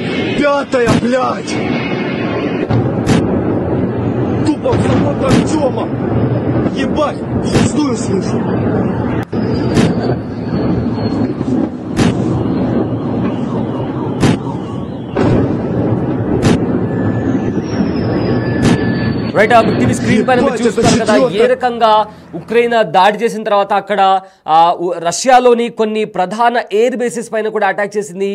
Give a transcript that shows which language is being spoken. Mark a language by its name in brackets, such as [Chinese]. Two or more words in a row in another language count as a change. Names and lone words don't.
[Russian] 5-я, блядь! Тупо завод Артема! Ебать, шестую слышу! [English] Right, big TV screen [Telugu] పైన మీరు చూస్తారు కదా ఏ రకంగా ఉక్రెయిన్ దాడి చేసిన తర్వాత అక్కడ రష్యాలోని కొన్ని ప్రధాన [English] air bases [Telugu] పైన కూడా అటాక్ చేసింది.